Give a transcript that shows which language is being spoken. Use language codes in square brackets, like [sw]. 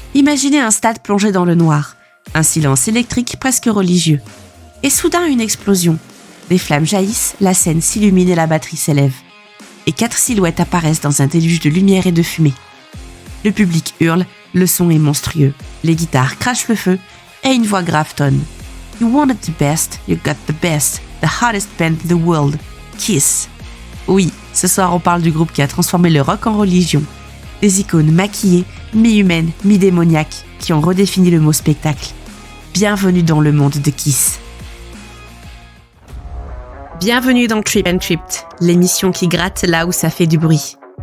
[fr] Imaginez un stade plongé dans le noir, un silence électrique presque religieux. Et soudain une explosion. Des flammes jaillissent, la scène s'illumine et la batterie s'élève. Et 4 silhouettes apparaissent dans un déluge de lumière et de fumée. Le public hurle, le son est monstrueux, les guitares crachent le feu et une voix grave tonne. [en] You wanted the best, you got the best, the hottest band in the world, Kiss. [fr] Oui, ce soir on parle du groupe qui a transformé le rock en religion. Des icônes maquillées, mi-humaines, mi-démoniaques, qui ont redéfini le mot spectacle. Bienvenue dans le monde de Kiss. Bienvenue dans Trip and Tripped, l'émission qui gratte là où ça fait du bruit.